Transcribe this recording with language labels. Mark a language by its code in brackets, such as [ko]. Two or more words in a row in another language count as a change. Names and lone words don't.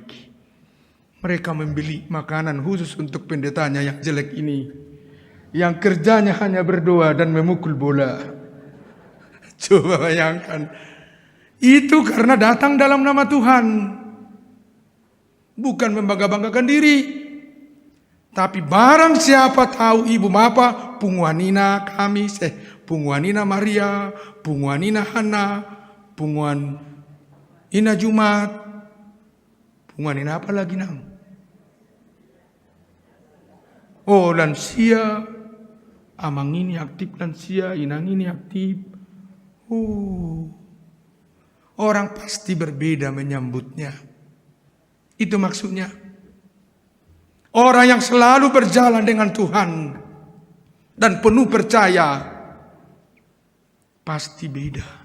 [id] Mereka membeli makanan khusus untuk pendetanya yang jelek ini, yang kerjanya hanya berdoa dan memukul bola. Coba bayangkan. Itu karena datang dalam nama Tuhan. Bukan membangga-banggakan diri. Tapi barang siapa tahu ibu bapa, Punguanina kami, Punguanina Maria, Punguanina Hana, Punguan Ina Jumat, Punguanina apa lagi nang? Oh, lansia, Amang ini aktif lansia, Inang ini aktif. Oh, orang pasti berbeda menyambutnya. Itu maksudnya. Orang yang selalu berjalan dengan Tuhan dan penuh percaya pasti beda.